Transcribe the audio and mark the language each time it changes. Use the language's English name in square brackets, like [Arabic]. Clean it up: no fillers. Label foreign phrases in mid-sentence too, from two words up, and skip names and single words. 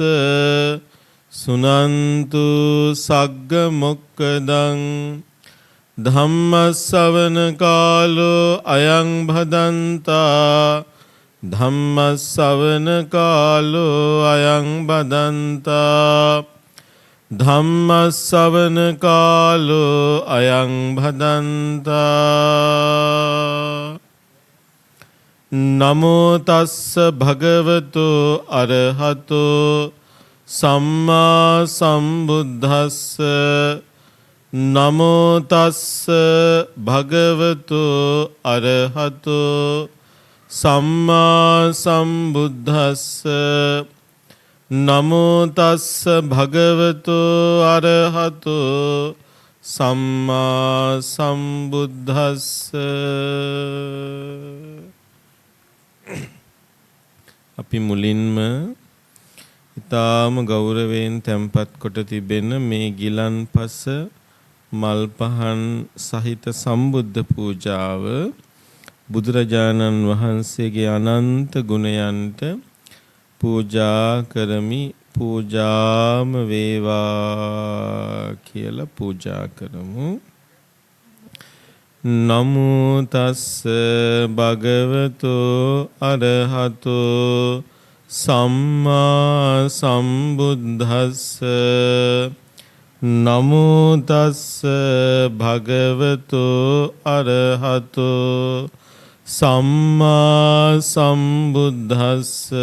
[Pali] සුනන්තු සග්ග මොක්කදං ධම්ම ශ්‍රවණ කාලෝ අයං භදන්තා ධම්ම ශ්‍රවණ කාලෝ අයං භදන්තා ධම්ම ශ්‍රවණ කාලෝ අයං භදන්තා නමෝ තස්ස භගවතු අරහතෝ සම්මා සම්බුද්දස්ස නමෝ තස්ස භගවතු අරහතෝ සම්මා සම්බුද්දස්ස නමෝ තස්ස භගවතු අරහතෝ සම්මා සම්බුද්දස්ස [Sinhala] අපි මුලින්ම ඊටාම ගෞරවයෙන් තැන්පත් කොට තිබෙන මේ ගිලන්පස මල් පහන් සහිත සම්බුද්ධ පූජාව බුදුරජාණන් වහන්සේගේ අනන්ත ගුණයන්ට පූජා කරමි. පූජාම වේවා කියලා පූජා කරමු. [Pali] නමෝ තස්ස භගවතෝ අරහතෝ සම්මා සම්බුද්දස්ස. නමෝ තස්ස භගවතෝ අරහතෝ සම්මා සම්බුද්දස්ස.